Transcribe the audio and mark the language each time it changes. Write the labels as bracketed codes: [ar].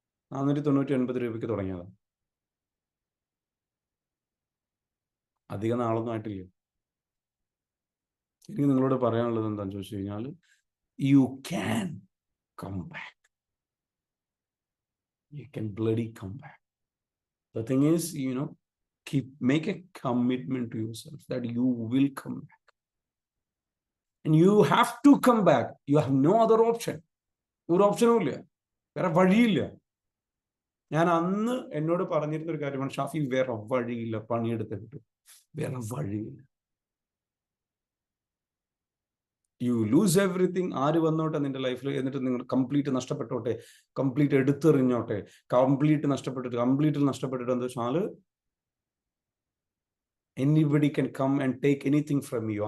[ml] 499 രൂപയ്ക്ക് തുടങ്ങിയതാണ്. അധികം നാളൊന്നും ആയിട്ടില്ല. എനിക്ക് നിങ്ങളോട് പറയാനുള്ളത് എന്താണെന്ന് ചോദിച്ചു കഴിഞ്ഞാൽ, [en] You can come back. You can bloody come back. The thing is, make a commitment to yourself that you will come back. And you have to come back. You have no other option. [ml] ഒരു ഓപ്ഷനും ഇല്ല, വേറെ വഴിയില്ല. ഞാൻ അന്ന് എന്നോട് പറഞ്ഞിരുന്ന ഒരു കാര്യമാണ്, ഷാഫി വേറെ വഴിയില്ല, പണിയെടുത്തിട്ട് വേറെ വഴിയില്ല. [en] You lose everything. [ml] ആര് വന്നോട്ടെ നിന്റെ ലൈഫിൽ, എന്നിട്ട് നിങ്ങൾ കംപ്ലീറ്റ് നഷ്ടപ്പെട്ടോട്ടെ, കംപ്ലീറ്റ് എടുത്തെറിഞ്ഞോട്ടെ, കംപ്ലീറ്റ് നഷ്ടപ്പെട്ടിട്ട് എന്താ വെച്ചാൽ [en] Anybody can come and take anything from you.